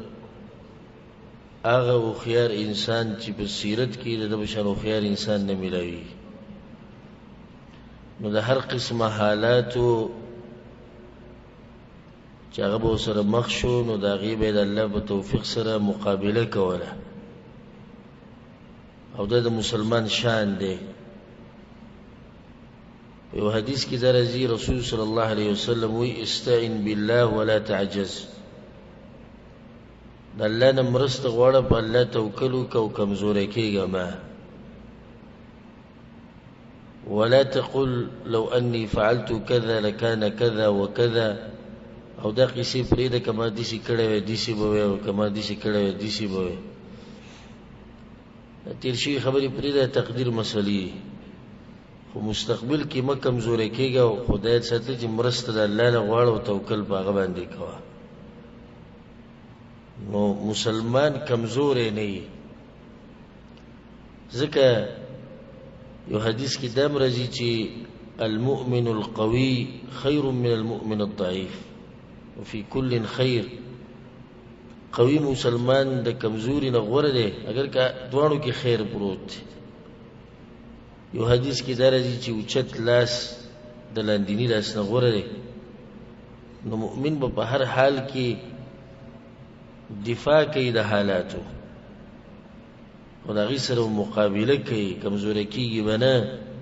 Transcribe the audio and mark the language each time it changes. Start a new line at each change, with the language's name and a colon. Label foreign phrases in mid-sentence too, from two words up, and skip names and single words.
Pashto: هغه او خيار انسان چې په سیرت کې د بشر خيار انسان نه ملوي، نو د هر قسمه حالاتو چې هغه به سره مخ شو نو د غیبه د الله په توفیق سره مقابله کوله او د مسلمان شان دی. په حدیث کې درځي رسول
Arabic: صلی الله علیه وسلم
Pashto: وی
Arabic: استعن بالله ولا تعجز،
Pashto: د الله نه مرسته غواړه په الله توکل وکړه او کمزوري کېږه ما،
Arabic: ولا تقل لو اني فعلت كذا لكان كذا وكذا،
Pashto: او دا قصې پرېږده کما داسې کړی وی داسې به وی او کما داسې کړی وی داسې به وی. تېر شوي خبرې پرېږده، تقدیر مسلې، خو مستقبل کې مه کمزوري کېږه او خدای ساته چې مرسته د الله نه غواړه او توکل په هغه باندې کوه. نو مسلمان کمزورې نه وي، ځکه یو حدیث کې دا راځي چې
Arabic: المؤمن القوي خير من المؤمن الضعيف وفي كل خير.
Pashto: قوي مسلمان د کمزوري نه غوره دی اگر که دوانو کې خیر پروت دی. یو حدیث کې دا راځي چې اوچت لاس د لاندینی لاس نه غوره دی. نو مؤمن به په هر حال کې دفاع کوي د حالاتو او د هغې سره مقابله کوي، کمزوری کېږي به نه.